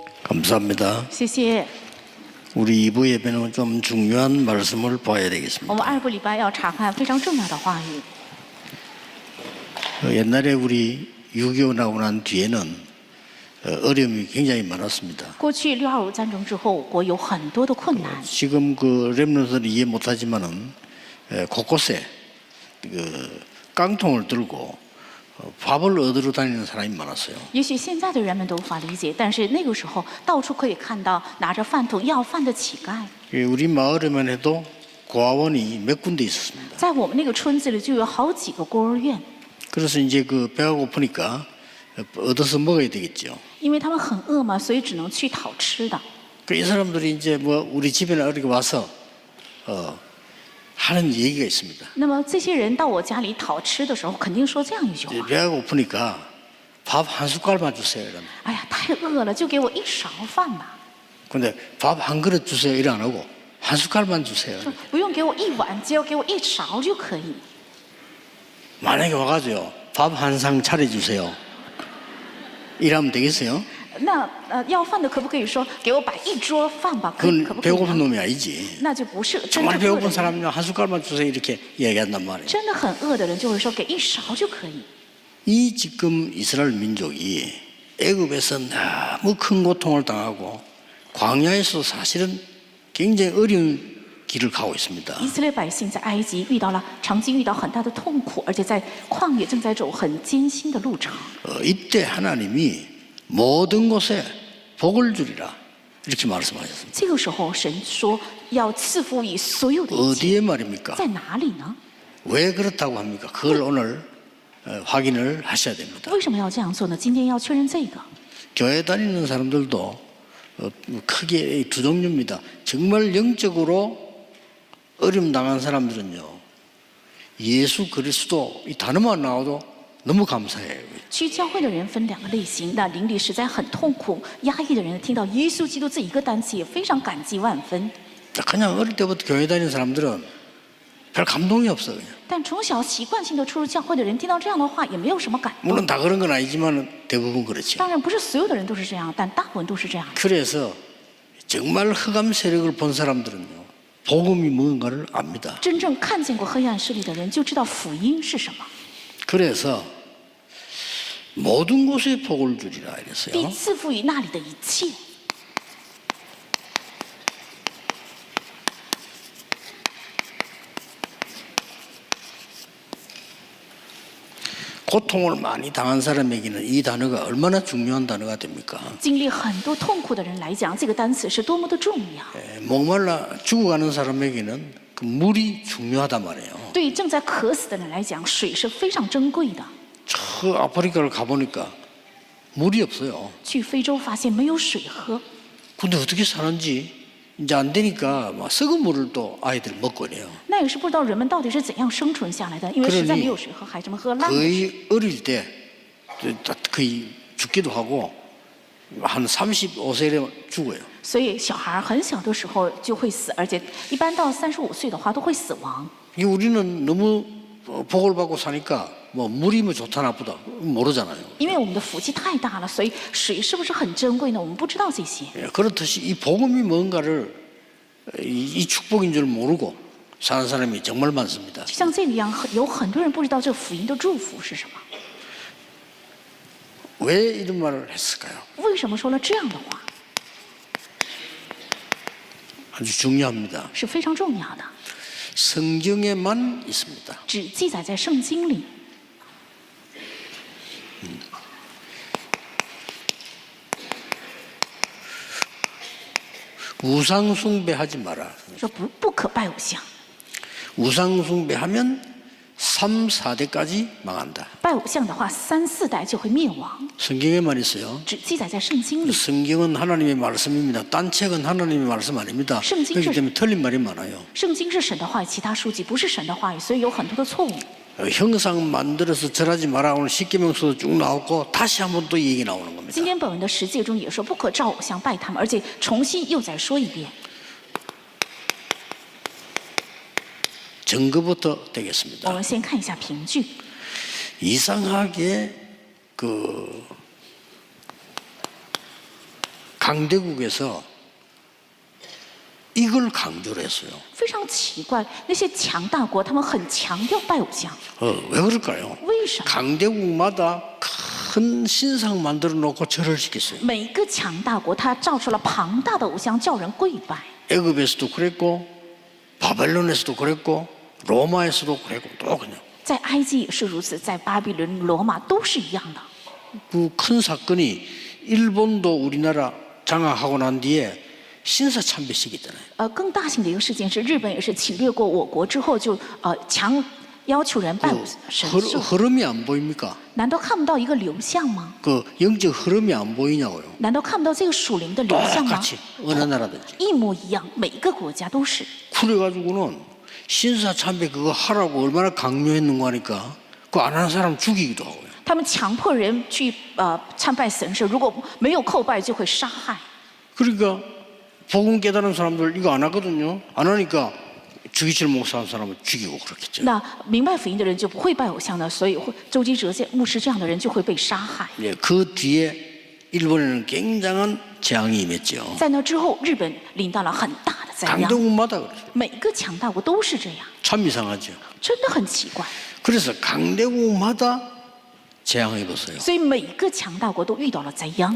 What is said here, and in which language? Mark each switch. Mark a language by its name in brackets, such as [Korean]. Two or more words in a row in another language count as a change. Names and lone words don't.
[Korean] 감사합니다. [Chinese] 谢谢。 [Korean] 우리 2부 예배는 좀 중요한 말씀을 봐야 [Chinese] 我 [Korean] 되겠습니다. [Chinese] 们2部礼拜要查看非常重要的话语。 [Korean] 옛날에 우리 6.25 나고 난 뒤에는 어려움이 굉장히 많았습니다. [Chinese] 过去6.25战争之后，我国有很多的困难。 [Korean] 지금 그 렘넌트는 이해 못하지만은 곳곳에 그 깡통을 들고 밥을 얻으러 다니는 사람이 많았어요. [Chinese] 也许现在的人们都无法理解，但是那个时候到处可以看到拿着饭桶要饭的乞丐。 [Korean] 우리 마을에만 해도 고아원이 몇 군데 있었습니다. [Chinese] 在我们那个村子里就有好几个孤儿院， [Korean] 그래서 이제 그 배가 고프니까 얻어서 먹어야 되겠죠. [Chinese] 因为他们很饿嘛，所以只能去讨吃的。 [Korean] 이 사람들이 이제 뭐 우리 집에나 이렇게 와서 하는 얘기가 있습니다. [Chinese] 那么这些人到我家里讨吃的时候，肯定说这样一句话： [Korean] 배가 고프니까 밥 한 숟갈만 주세요. 이러면. [Chinese] 哎呀，太饿了，就给我一勺饭吧， [Korean] 근데 밥 한 그릇 주세요. 이래 안 하고 한 숟갈만 주세요. [Chinese] 不用给我一碗，只要给我一勺就可以。 [Korean] 만약에 와가지고 밥 한 상 차려주세요. 이러면 되겠어요? [Chinese] 那要饭的可不可以说给我摆一桌饭吧？可 [Korean] 그건 [Chinese] 不可以 [Korean] 배고픈 [Chinese] 呢？ [Korean] 놈이 아니지. [Chinese] 那就不是真 [Korean] 정말 [Chinese] 正饿的 [Korean] 배고픈 [Chinese] 人。 [Korean] 사람이면 한 숟갈만 주세요. 이렇게 이야기한단 말이에요. [Chinese] 真的很饿的人就会说给一勺就可以。 [Korean] 이 지금 이스라엘 민족이 애굽에서 너무 큰 고통을 당하고 광야에서 사실은 굉장히 어려운 길을 가고 있습니다. [Chinese] 以色列百姓在埃及长期遇到很大的痛苦，而且在旷野正在走很艰辛的路程。 [Korean] 이때 하나님이 모든 곳에 복을 주리라 이렇게 말씀하셨습니다. [Chinese] 这个时候，神说要赐福于所有的一切， [Korean] 어디에 말입니까? [Chinese] 在哪里呢？ [Korean] 왜 그렇다고 합니까? 그걸 오늘 확인을 하셔야 됩니다. [Chinese] 为什么要这样做呢？今天要确认这个。 [Korean] 교회 다니는 사람들도 크게 두 종류입니다. 정말 영적으로 어려움 당한 사람들은요, 예수 그리스도 이 단어만 나와도 너무 감사해요. [Chinese] 去教会的人分2个类型，那灵里实在很痛苦、压抑的人，听到耶稣基督这一个单词也非常感激万分。 [Korean] 그냥 어릴 때부터 교회 다니는 사람들은 별 감동이 없어 그냥. [Chinese] 但从小习惯性的出入教会的人，听到这样的话也没有什么感动。 [Korean] 물론 다 그런 건 아니지만 대부분 그렇죠. [Chinese] 当然不是所有的人都是这样，但大部分都是这样。 [Korean] 그래서 정말 흑암 세력을 본 사람들은요, 복음이 뭔가를 압니다. [Chinese] 真正看见过黑暗势力的人，就知道福音是什么。 [Korean] 그래서 모든 곳에 복을 주리라 [Chinese] 必 [Korean] 이랬어요. [Chinese] 赐福于那里的一切。 [Korean] 고통을 많이 당한 사람에게는 이 단어가 얼마나 중요한 단어가 됩니까? [Chinese] 经历很多痛苦的人来讲，这个单词是多么的重要。 [Korean] 목말라 죽어가는 사람에게는 그 물이 중요하단 말이에요. [Chinese] 对于正在渴死的人来讲，水是非常珍贵的。 [Korean] 저 아프리카를 가보니까 물이 없어요. [Chinese] 去非洲发现没有水喝， [Korean] 근데 어떻게 사는지 이제 안 되니까 막 썩은 물을 또 아이들 먹고 그래요. [Chinese] 那也是不知道人们到底是怎样生存下来的，因为实在没有水喝，孩子们喝烂的水。 [Korean] 거의 어릴 때 거의 죽기도 하고 한 35세에 죽어요. [Chinese] 所以小孩很小的时候就会死，而且一般到35岁的话都会死亡。 [Korean] 우리는 너무 복을 받고 사니까 뭐 물이 뭐 좋다 나쁘다 모르잖아요. [Chinese] 因为我们的福气太大了，所以水是不是很珍贵呢？我们不知道这些。 [Korean] 그렇듯이 이 복음이 뭔가를 이 축복인 줄 모르고 사는 사람이 정말 많습니다. [Chinese] 就像这个一样，有很多人不知道这福音的祝福是什么。 [Korean] 왜 이런 말을 했을까요? [Chinese] 为什么说了这样的话？ [Korean] 아주 중요합니다. [Chinese] 是非常重要的， [Korean] 성경에만 있습니다. [Chinese] 只记载在圣经里。 [Korean] 우상 숭배하지 마라. [Chinese] 说不可拜偶像， [Korean] 우상 숭배하면 3, 4대까지 망한다. [Chinese] 拜偶像的话3、4代就会灭亡， [Korean] 성경에만 있어요. [Chinese] 只记载在圣经里。 [Korean] 성경은 하나님의 말씀입니다. 딴 책은 하나님의 말씀 아닙니다. 성경 그렇기 때문에 틀린 말이 많아요. [Chinese] 圣经是神的话语，其他书籍不是神的话语，所以有很多的错误。 [Korean] 형상 만들어서 절하지 마라. 오늘 십계명서도 쭉 나오고 다시 한번 또 이 얘기 나오는 겁니다. [Chinese] 今天本文的10诫中也说不可照偶像拜他们，而且重新又再说一遍。 [Korean] 증거부터 [Chinese] 我 [Korean] 되겠습니다. [Chinese] 们先看一下凭据。 [Korean] 이상하게 강대국에서 이걸 강조를 했어요. [Chinese] 非常奇怪，那些强大国他们很强调拜偶像， [Korean] 왜 그럴까요? [Chinese] 为什么？ [Korean] 강대국마다 큰 신상 만들어 놓고 절을 시켰어요. [Chinese] 每个强大国它造出了庞大的偶像，叫人跪拜。 [Korean] 애굽에서도 그랬고 바벨론에서도 그랬고 로마에서도 그랬고 또 그냥 [Chinese] 在埃及也是如此，在巴比伦、罗马都是一样的。 [Korean] 그 큰 사건이 일본도 우리나라 장악하고 난 뒤에 신사 참배식 있잖아요. [Chinese] 更大型的一个事件是，日本也是侵略过我国之后就强要求人拜神兽， [Korean] 흐름이 안 보입니까? [Chinese] 难道看不到一个流向吗？ [Korean] 그 영적 흐름이 안 보이냐고요. [Chinese] 难道看不到这个属灵的流向吗？ [Korean] 똑같이 어느 나라든지. [Chinese] 一模一样，每个国家都是。 [Korean] 그래가지고는 신사 참배 그거 하라고 얼마나 강요했는가 하니까 그거 안 하는 사람 죽이기도 하고요. [Chinese] 他们强迫人去参拜神社，如果没有叩拜就会杀害。 [Korean] 그러니까 복음 깨달은 사람들 이거 안 하거든요. 안 하니까 주기철 목사 한 사람을 죽이고 그렇겠죠. [Chinese] 那明白福音的人就不会拜偶像的，所以周基哲牧师这样的人就会被杀害。 [Korean] 예, 그 뒤에 일본에는 굉장한 재앙이 임했죠. [Chinese] 在那之后，日本领到了很大的灾殃， [Korean] 강대국마다 그렇죠. [Chinese] 每个强大国都是这样， [Korean] 참 이상하죠. [Chinese] 真的很奇怪。 [Korean] 그래서 강대국마다 재앙을 입었어요. [Chinese] 所以每个强大国都遇到了灾殃。